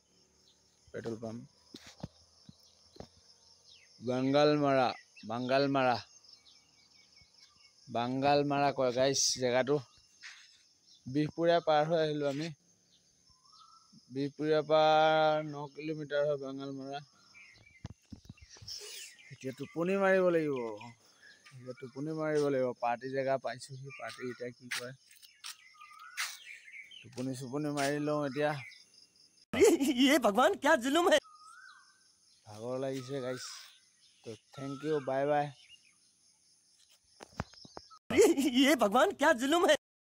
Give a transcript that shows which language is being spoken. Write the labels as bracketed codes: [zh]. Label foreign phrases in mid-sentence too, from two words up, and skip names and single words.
[as] বাংগালমাৰা কয় গাইছ জেগাটো বিহপুৰীয়া পাৰ হৈ আহিলোঁ আমি বিহপুৰীয়াৰ পৰা 9 কিলোমিটাৰ হয় বাংগালমাৰা এতিয়া টোপনি মাৰিব লাগিব পাৰ্টি জেগা পাইছোঁহি পাৰ্টি এতিয়া কি কৰে টোপনি মাৰি লওঁ এতিয়া [hi] ये भगवान क्या जुलुम है [as] ভাগৰ লাগিছে গাইছ তো [en] thank you bye bye [hi] ये भगवान क्या जुलुम है